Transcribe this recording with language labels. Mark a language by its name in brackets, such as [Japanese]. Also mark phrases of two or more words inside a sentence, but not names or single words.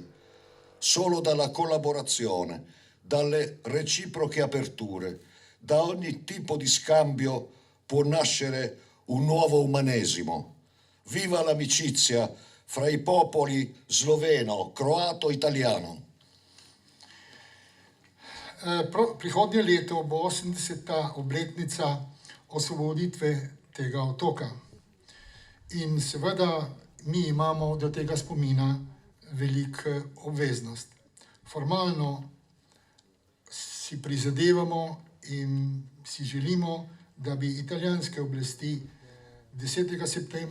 [Italian] Solo dalla collaborazione, dalle reciproche aperture, da ogni tipo di scambio può nascere un nuovo umanesimo. Viva l'amicizia fra i popoli sloveno, croato, italiano. [Slovenian] Prihodnje leto bo 80. obletnica osvoboditve tega otoka. In seveda mi imamo do tega spomina veliko obveznost. Formalno si prizadevamo in si želimo, da bi italijanske oblasti 10.